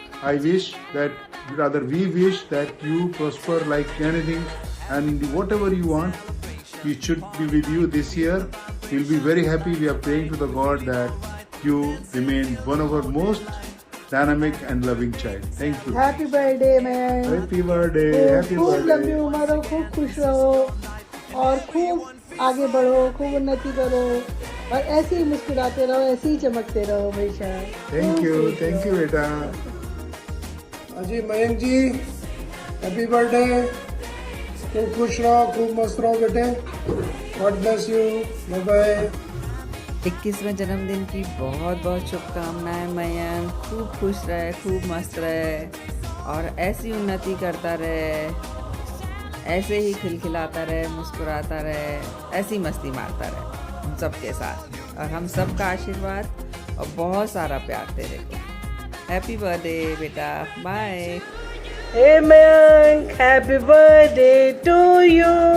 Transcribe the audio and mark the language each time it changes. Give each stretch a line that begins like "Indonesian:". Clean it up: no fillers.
English: I wish that, rather, we wish that you prosper like anything and whatever you want, it should be with you this year. We'll be very happy. We are praying to the God that you remain one of our most dynamic and loving child. Thank you. Happy birthday ma'am Happy birthday. Happy
Hindi: खूब लंबी
English: birthday.
Hindi: उम्र हो, खूब खुश रहो और खूब आगे बढ़ो, खूब उन्नति करो और ऐसे ही मुस्कुराते रहो, ऐसे ही चमकते रहो हमेशा।
English: Thank you. Thank you, beta.
Hindi: Ji Mayank ji
English: happy birthday
Hindi: खूब खुश रहो खूब मस्त रहो बेटे
English: God bless you bye bye
Hindi: 21वें जन्मदिन की बहुत बहुत शुभकामनाएं मयंक। खूब खुश रहे, खूब मस्त रहे और ऐसी उन्नति करता रहे, ऐसे ही खिलखिलाता रहे, मुस्कुराता रहे, ऐसी मस्ती मारता रहे हम सबके साथ और हम सब का आशीर्वाद और बहुत सारा प्यार तेरे को।
English: Happy birthday बेटा, bye. Hey Mayank, happy birthday to you.